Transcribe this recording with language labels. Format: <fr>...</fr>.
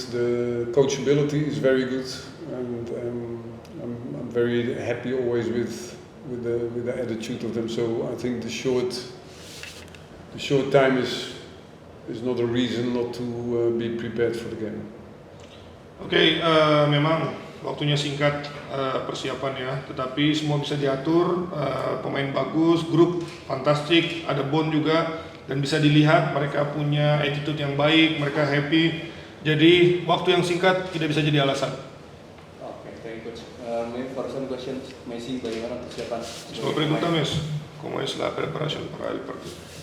<en>The coachability is very good, and I'm very happy always with the attitude of them. So I think the short time is not a reason not to be prepared for the game.</en> <id>Oke, memang waktunya singkat persiapan ya, tetapi semua bisa diatur, pemain bagus, grup fantastik, ada bond juga, dan bisa dilihat mereka punya attitude yang baik, mereka happy, jadi waktu yang singkat tidak bisa jadi alasan.</id> <en>Oke, thank you coach. Maybe for some questions, Messi</en> <id>bagaimana persiapan?</id> <es>Semoga pregunta Mes, ¿cómo es la preparación para el partido?</es>